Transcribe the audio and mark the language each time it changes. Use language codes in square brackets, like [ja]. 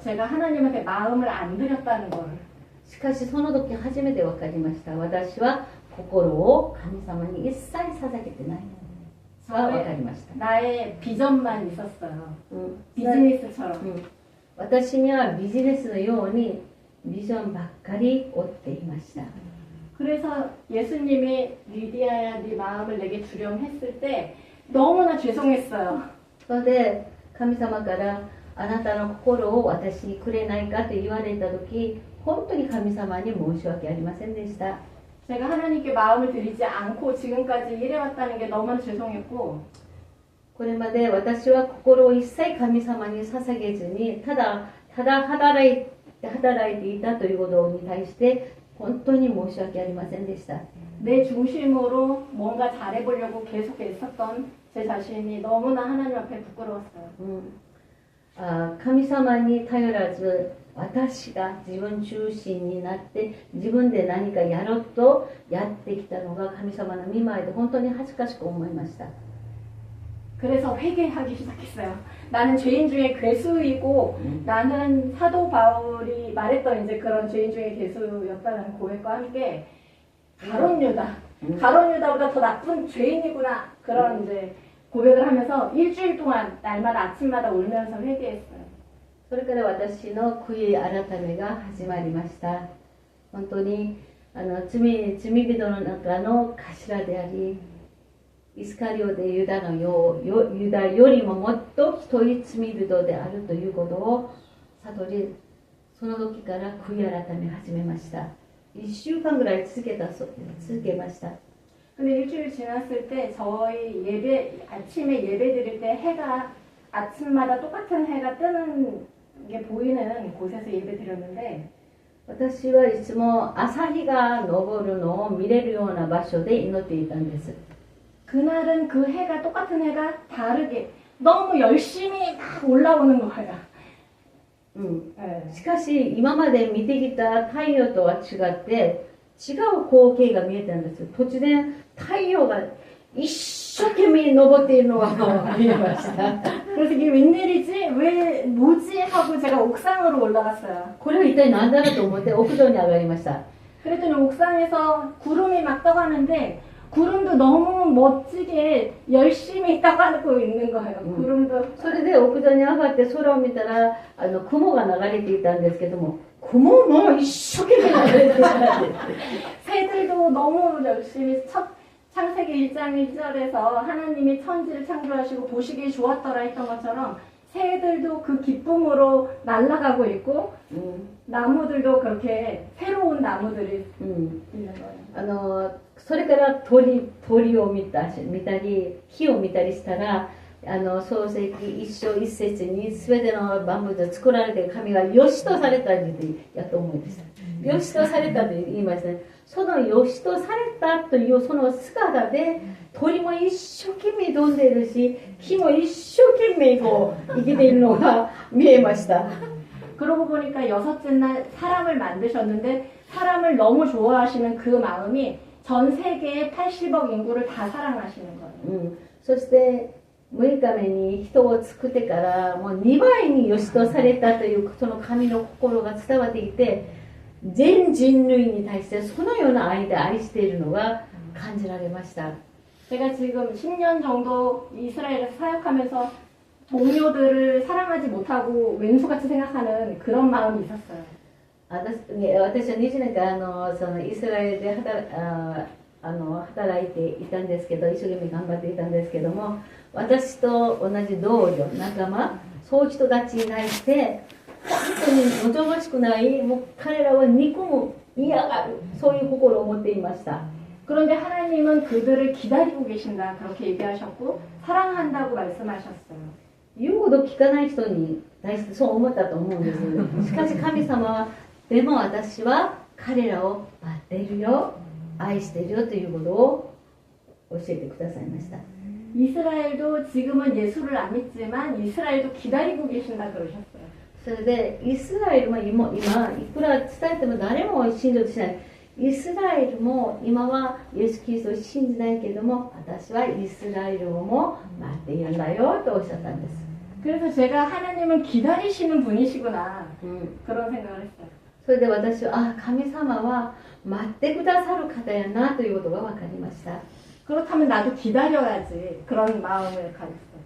[ko] 제가 하나님한테 마음을 안 드렸다는 걸. [ja] しかしその時初めて分かりました。私は心を神様に一切捧げてないのが分かりました。 [ko] 나의 비전만 있었어요. うん 비즈니스처럼. [ja] 私にはビジネスのようにビジョンばっかり追っていました。 [ko] 그래서 예수님이 리디아야 네 마음을 내게 주렴 했을 때 너무나 죄송했어요. [ja] それで神様からあなたの心を私にくれないかと言われた時本当に神様に申し訳ありませんでした。 [ko] 제가 하나님께 마음을 드리지 않고 지금까지 일해왔다는 게 너무나 죄송했고 [ja] これまで私は心を一切神様に捧げずにただ働いていたということに対して本当に申し訳ありませんでした。 [ko] 내 중심으로 뭔가 잘해보려고 계속 애썼던 제 자신이 너무나 하나님 앞에 부끄러웠어요. [ja] 神様に頼らず私が自分中心になって自分で何かやろうとやってきたのが神様の見舞いで本当に恥ずかしく思いました。 [ko] 그래서 회개하기 시작했어요. 나는 죄인 중에 괴수이고 나는 사도 바울이 말했던 이제 그런 죄인 중에 괴수였다는 고백과 함께 가론 유다 가론 유다보다 더 나쁜 죄인이구나 그런 이제 고백을 하면서 일주일 동안 날마다 아침마다 울면서 회개했어요. [ja] それから私の悔い改めが始まりました。本当に罪人の中の頭であり、イスカリオでユダよりももっとひどい罪人であるということを悟り、その時から悔い改め始めました。 1週間ぐらい続けました。 [ko] 근데 일주일 지났을 때 저희 아침에 예배 드릴 때 해가 아침마다 똑같은 해가 뜨는 게 보이는 곳에서 예배 드렸는데 [ja] 私はいつも朝日が昇るのを見れるような場所で祈っていたんです。 [ko] 그날은 그 해가 똑같은 해가 다르게 너무 열심히 막 올라오는 거예요. [ja] しかし今まで見てきた太陽とは違って違う光景が見えたんです。突然太陽が一生懸命昇っているのが見えました。 [ko] 그래서 이게 웬일이지? 왜 뭐지? 하고 제가 옥상으로 올라갔어요. [ja] これは一体何だろうと思って屋上に上がりました。 [ko] 그랬더니 옥상에서 구름이 막 떠가는데 구름도 너무 멋지게 열심히 떠가고 있는 거예요. 구름도. [ja] それで屋上に上がって空を見たら雲が流れていたんですけども、雲も一生懸命流れていたんです。 [ko] 새들도 너무 열심히 창세기 1장 1절에서 하나님이 천지를 창조하시고 보시기에 좋았더라 했던 것처럼 새들도 그 기쁨으로 날아가고 있고 나무들도 그렇게 새로운 나무들이 있는 거예요. [ja] それから鳥を見たり火を見たりしたら創世記一章一節に全ての万物で作られている神が良しとされたってやっと思いました。良しとされたと言いましたね。その良しとされたというその姿で鳥も一生懸命飛んでいるし木も一生懸命こう生きているのが見えました。 [ko] 그러고 보니까 여섯째 날 사람을 만드셨는데 사람을 너무 좋아하시는 그 마음이 전 세계의 80억 인구를 다 사랑하시는 거예요. [ja] そして6日目に人を作ってからもう2倍に良しとされたというその神の心が伝わっていて全人類に対してそのような愛で愛しているのが感じられました。 [ko] 제가 지금 10년 정도 이스라엘에서 사역하면서 동료들을 사랑하지 못하고 왼수같이 생각하는 그런 마음이 있었어요. [ja] 私は20年間そのイスラエルで働いていたんですけど一生懸命頑張っていたんですけども私と同じ同僚仲間そういう人たちに対して本当に望ましくないもう彼らは憎む嫌がるそういう心を持っていました。 [ko] 그런데 하나님은 그들을 기다리고 계신다 그렇게 얘기하셨고 사랑한다고 말씀하셨어요. [ja] 言うほど聞かない人に対してそう思ったと思うんです。しかし神様はでも私は彼らを待っているよ愛しているよということを教えてくださいました。 [ko] 이스라엘도 지금은 예수를 안 믿지만 이스라엘도 기다리고 계신다 그러셨어요. [ja] それでイスラエルも今いくら伝えても誰も信じしない。イスラエルも今はイエス・キリストを信じないけれども私はイスラエルをも待っているんだよとおっしゃったんです。 [ko] 그래서 제가 하나님은 기다리시는 분이시구나 그런 생각을 했어요. [ja] それで私は神様は待ってくださる方やなということが分かりました。 [ko] 그렇다면 나도 기다려야지 그런 마음을 가졌어요.